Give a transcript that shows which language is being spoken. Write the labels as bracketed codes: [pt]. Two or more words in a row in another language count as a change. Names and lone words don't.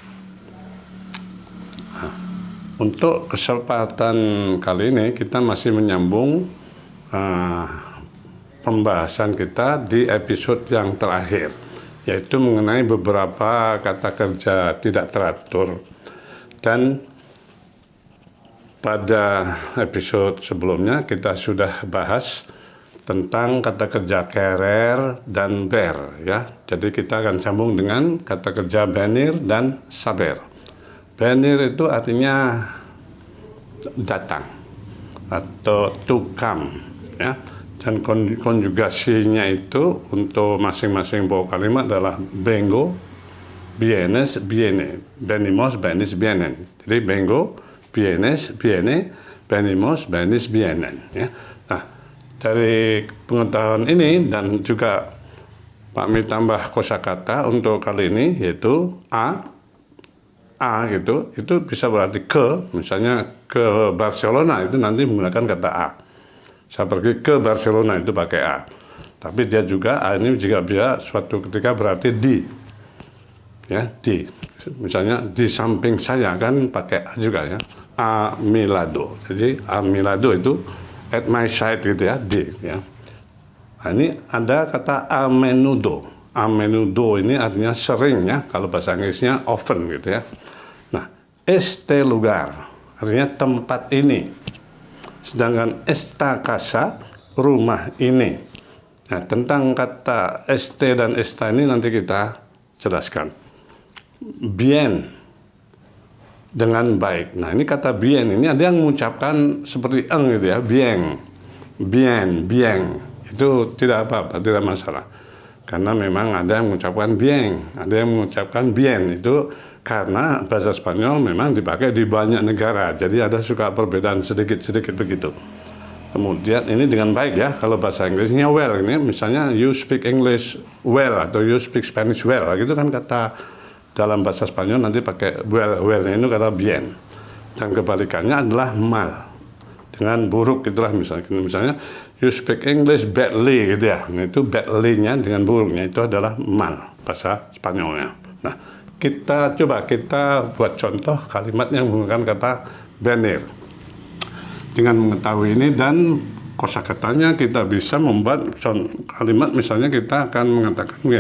[id] Untuk kesempatan kali ini kita masih menyambung pembahasan kita di episode yang terakhir, yaitu mengenai beberapa kata kerja tidak teratur. Dan pada episode sebelumnya kita sudah bahas tentang kata kerja querer dan ver, ya. Jadi kita akan sambung dengan kata kerja venir dan saber. Venir itu artinya datang atau [en] to come, [id] ya. Dan konjugasinya itu untuk masing-masing pokok kalimat adalah [es] vengo, vienes, viene, venimos, venis, vienen. Jadi vengo, vienes, viene, venimos, venis, vienen. [id] Ya. Nah, dari pengetahuan ini dan juga Pak Mi tambah kosakata untuk kali ini, yaitu a gitu, itu bisa berarti ke. Misalnya ke Barcelona itu nanti menggunakan kata a. Saya pergi ke Barcelona itu pakai A. Tapi dia juga A ini juga bisa suatu ketika berarti di. Ya, di. Misalnya di samping saya kan pakai A juga, ya. [es] A mi lado. [id] Jadi [es] a mi lado [id] itu [en] at my side [id] gitu, ya, di, ya. Nah, ini ada kata [es] a menudo. A menudo [id] ini artinya sering, ya. Kalau bahasa Inggrisnya often gitu, ya. Nah, [es] este lugar [id] artinya tempat ini. Sedangkan [es] esta casa, [id] rumah ini. Nah, tentang kata este dan esta ini nanti kita jelaskan. Bien, dengan baik. Nah, ini kata bien ini ada yang mengucapkan seperti eng gitu, ya. [es] Bien, bien. [id] Itu tidak apa-apa, tidak masalah. Karena memang ada yang mengucapkan bien, ada yang mengucapkan bien. Itu karena bahasa Spanyol memang dipakai di banyak negara, jadi ada suka perbedaan sedikit-sedikit begitu. Kemudian ini dengan baik, ya. Kalau bahasa Inggrisnya well, ini misalnya [en] you speak English well [id] atau [en] you speak Spanish well, [id] gitu kan kata dalam bahasa Spanyol nanti pakai well itu kata bien. Dan kebalikannya adalah mal, dengan buruk itulah misalnya [en] you speak English badly [id] gitu, ya. Nah, itu badly-nya dengan buruknya itu adalah mal bahasa Spanyolnya. Nah, kita buat contoh kalimat yang menggunakan kata venir. Dengan mengetahui ini dan kosakatanya kita bisa membuat kalimat, misalnya kita akan mengatakan begini.